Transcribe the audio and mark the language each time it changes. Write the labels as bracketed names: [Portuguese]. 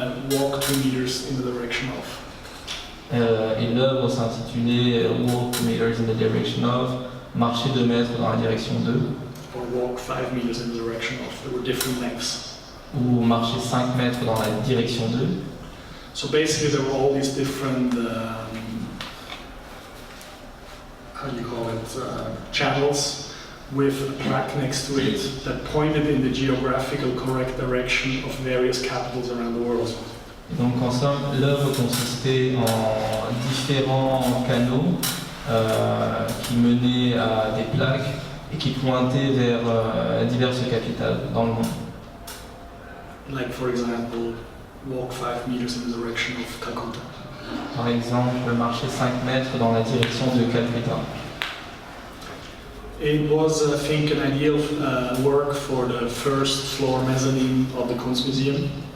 [English] Walk 2 meters in the direction of. [French] Et l'œuvre s'intitulait Walk 2 meters in the direction of, marcher 2 mètres dans la direction de. [English] Or walk 5 meters in the direction of. There were different lengths. [French] Ou marcher 5 mètres dans la direction de. [English] So basically there were all these different, how do you call it, channels with a plaque next to it that pointed in the geographical correct direction of various capitals around the world. [French] Et donc en somme, l'œuvre consistait en différents canaux qui menaient à des plaques et qui pointaient vers diverses capitales dans le monde. [English] Like for example, walk 5 meters in the direction of Calcutta. [French] Par exemple, marcher 5 mètres dans la direction de Calcutta. [English] It was, I think, an ideal work for the first floor mezzanine of the Kunstmuseum.